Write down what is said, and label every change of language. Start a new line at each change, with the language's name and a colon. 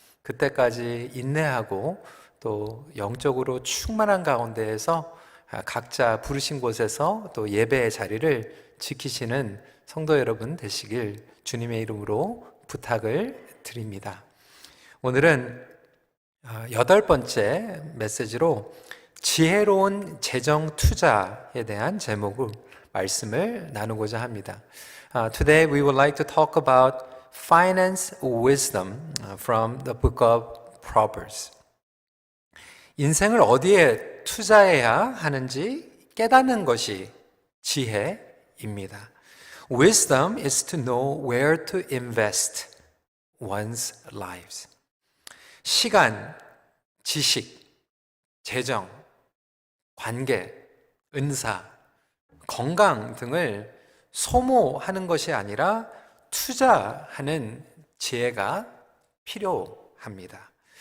Korean: 그때까지 인내하고 또 영적으로 충만한 가운데에서 각자 부르신 곳에서 또 예배의 자리를 지키시는 성도 여러분 되시길 주님의 이름으로 부탁을 드립니다. 오늘은 8번째 메시지로 지혜로운 재정 투자에 대한 제목으로 말씀을 나누고자 합니다.
English: Today we would like to talk about finance wisdom from the book of Proverbs.
Korean: 인생을 어디에 투자해야 하는지 깨닫는 것이 지혜입니다.
English: Wisdom is to know where to invest one's lives.
Korean: 시간, 지식, 재정, 관계, 은사, 건강 등을 소모하는 것이 아니라 투자하는 지혜가 필요합니다.